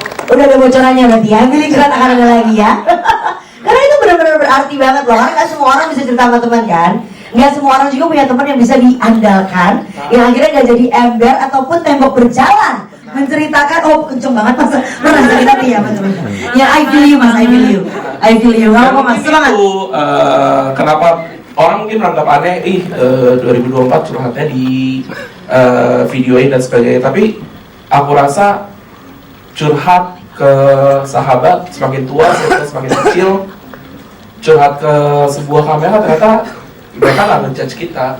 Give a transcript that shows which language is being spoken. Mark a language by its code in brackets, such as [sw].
[id] Udah ada bocorannya berarti ya, bilik curhat akan ada lagi ya. Karena itu benar-benar berarti banget loh, karena gak semua orang bisa cerita sama teman kan. Gak semua orang juga punya teman yang bisa diandalkan, yang akhirnya gak jadi ember ataupun tembok berjalan menceritakan. Kenceng banget mas, merasa kita ya teman-teman. [en] Ya, I feel you mas, I feel you. [id] Gak apa mas, semangat. Itu kenapa orang mungkin menganggap aneh, 2024 curhatnya di videoin dan sebagainya. Tapi aku rasa curhat ke sahabat semakin tua, semakin kecil, curhat ke sebuah kamera ternyata mereka nggak ngejudge kita.